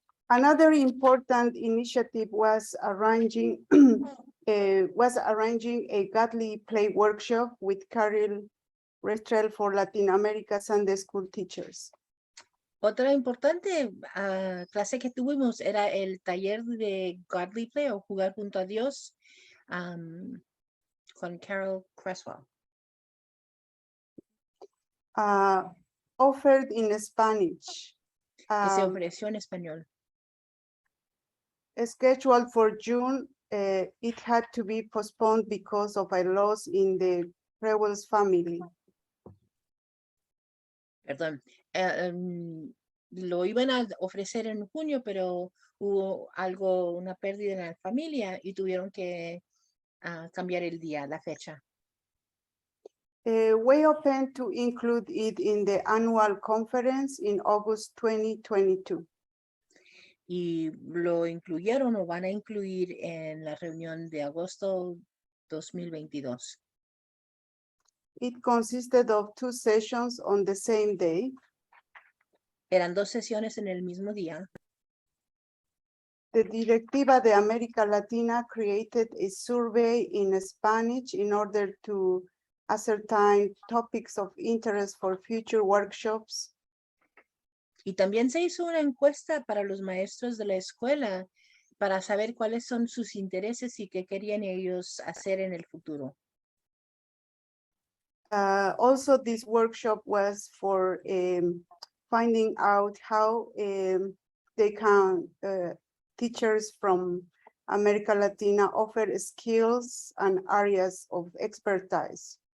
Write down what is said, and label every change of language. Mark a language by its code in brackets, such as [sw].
[en] Another important initiative was arranging a godly play workshop with Carol Restrel for Latin America Sunday School teachers. [es] Otra importante clase que tuvimos era el taller de Godly Play o jugar junto a Dios con Carol Creswell. [en] Offered in Spanish. [es] Que se ofreció en español. [en] Scheduled for June, it had to be postponed because of a loss in the Crewell's family. [es] Perdón. Lo iban a ofrecer en junio, pero hubo una pérdida en la familia y tuvieron que cambiar el día, la fecha. [en] We open to include it in the annual conference in August 2022. [es] Y lo incluyeron o van a incluir en la reunión de agosto 2022. [en] It consisted of 2 sessions on the same day. [es] Eran 2 sesiones en el mismo día. [en] The Directiva de América Latina created a survey in Spanish in order to ascertain topics of interest for future workshops. [es] Y también se hizo una encuesta para los maestros de la escuela para saber cuáles son sus intereses y qué querían ellos hacer en el futuro. [en] Also, this workshop was for finding out how they can, teachers from America Latina offer skills and areas of expertise.